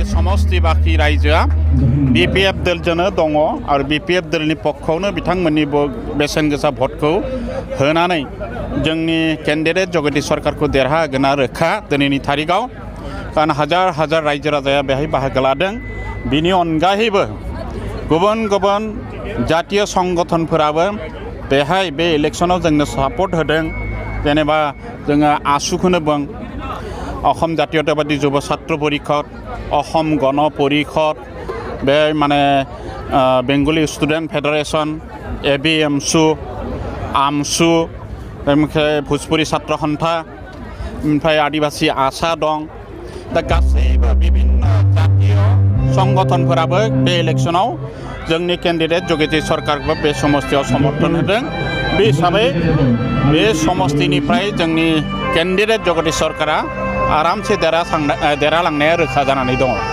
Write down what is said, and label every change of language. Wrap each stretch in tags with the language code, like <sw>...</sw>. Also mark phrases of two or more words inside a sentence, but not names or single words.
<brx>समस्ति बाखि रायजोआ बिपिएफ दोलजोंनो दङ आरो बिपिएफ दोलनि पक्षआवनो बिथांमोननि बेसेन गोसा भटखौ होनानै जोंनि केन्डिडेट जगदीश सरकारखौ देरहाहोगोना रोखा दिनैनि तारिखआव कारण हाजार रायजो राजाया बेहाय बाहागो लादों बिनि अनगायैबो गुबुन गुबुन जातीय संगठनफोराबो बेहाय बे इलेक्शनाव जोंनो सापर्ट होदों जेनेबा जोङो आसुखौनो बुं অসম জাতীয়তাবাদী যুৱ ছাত্ৰ পৰিষদ অসম গণ পৰিষদ बे माने बेंगली स्टूडेंट फेडरेशन एबीएमसु आमसु ओमफ्राय भोजपुरी छात्र सन्था ओमफ्राय आदिवासी आसा दं दा गासैबो विभिन्न जातीय संगठनफोराबो बे इलेक्शनाव जोंनि कैंडिडेट जगदीश सरकारखौ बे समस्तियाव समर्थन होदों बे हिसाबै बे समस्तिनिफ्राय जोंनि कैंडिडेट जगदीश सरकारा आरामसे देरहालांनाया रोखा जानानै दङ</brx>